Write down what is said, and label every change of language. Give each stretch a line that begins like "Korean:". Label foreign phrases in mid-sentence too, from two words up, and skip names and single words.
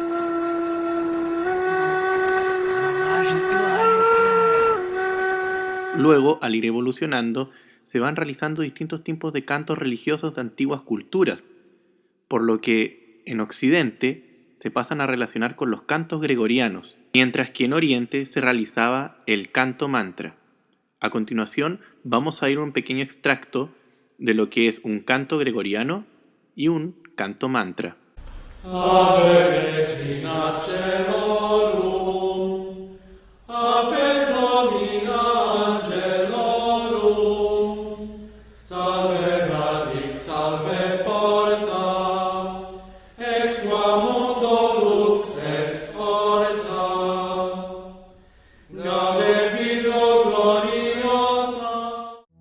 Spanish: Luego, al ir evolucionando, se van realizando distintos tipos de cantos religiosos de antiguas culturas, por lo que en Occidente se pasan a relacionar con los cantos gregorianos, mientras que en Oriente se realizaba el canto mantra. A continuación, vamos a ir a un pequeño extracto de lo que es un canto gregoriano y un canto mantra.
Latin: Ave Regina Caelorum, Ave Domina Angelorum, Salve radix, salve porta, ex qua mundo lux est horta, grave fido gloriosa.